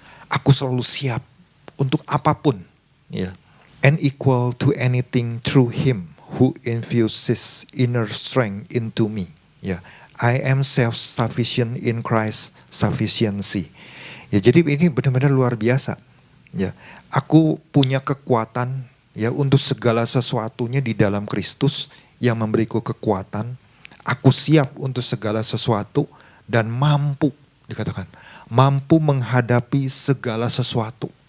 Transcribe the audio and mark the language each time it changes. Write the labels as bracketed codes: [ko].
[id] Aku selalu siap untuk apapun. Ya. [en] And equal to anything through Him who infuses inner strength into me. Ya. I am self-sufficient in Christ sufficiency. [id] Ya, jadi ini benar-benar luar biasa. Ya, aku punya kekuatan ya untuk segala sesuatunya di dalam Kristus yang memberiku kekuatan. Aku siap untuk segala sesuatu dan mampu dikatakan. Mampu menghadapi segala sesuatu.